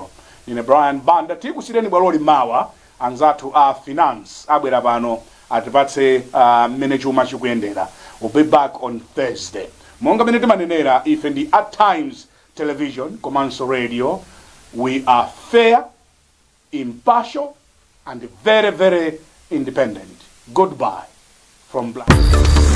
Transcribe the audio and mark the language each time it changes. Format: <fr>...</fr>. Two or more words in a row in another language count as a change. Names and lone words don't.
<ny>Nine Brian Banda tikusireni bwaloli mawa anzathu a finance abwera pano atipatse mmene chuma chikuyendera.</ny> <en>We'll be back on Thursday.</en> <ny>Monga mene timanenera ife ndi at Times Television komanso Radio.</ny> <en>We are fair, impartial and very, very independent. Goodbye from Black.</en>